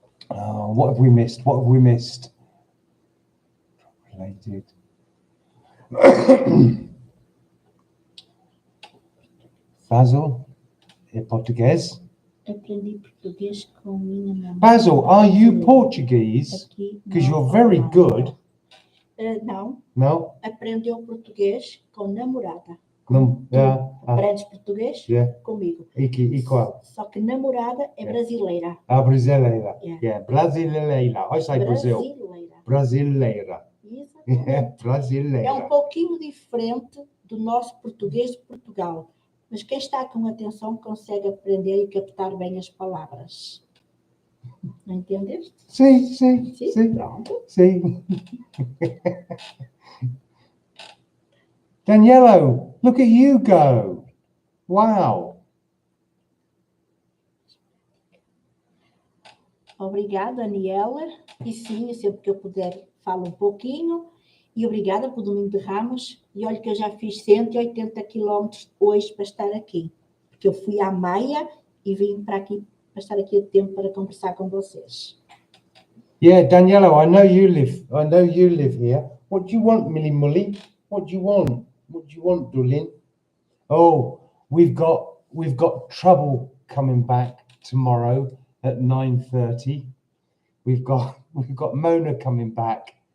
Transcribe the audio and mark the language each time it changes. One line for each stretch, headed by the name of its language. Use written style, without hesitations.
English: What have we missed? Related.
Portuguese: Basil, é português? Aprendi português com minha namorada.
English: Basil, are you Portuguese?
Portuguese: Aqui,
English: Because
Portuguese: não,
English: you're very good.
Portuguese: não.
English: No?
Portuguese: Aprendeu português com namorada. Não, Aprendes português?
English: Yeah.
Portuguese: Comigo. E qual? Só que namorada é
English: Yeah.
Portuguese: brasileira. A brasileira.
English: Yeah.
Portuguese: Brasileira. Olha aí, Brasil. Brasileira. Brasileira. Exatamente. Brasileira. É um pouquinho diferente do nosso português de Portugal. Mas quem está com atenção consegue aprender e captar bem as palavras. Não entendeste? Sim, sim, Sim? sim. Pronto. Sim.
English: Danielo, look at you go. Wow.
Portuguese: Obrigada, Daniela. E sim, sempre que eu puder, falo um pouquinho. E obrigada por Domingo de Ramos. E olha que eu já fiz 180 quilómetros hoje para estar aqui. Porque eu fui à Maia e vim para aqui, para estar aqui a tempo para conversar com vocês.
English: Yeah, Danielo, I know you live here. What do you want, Millie Mully? What do you want? What do you want, Dulin? Oh, we've got trouble coming back tomorrow at 9:30. We've got Mona coming back.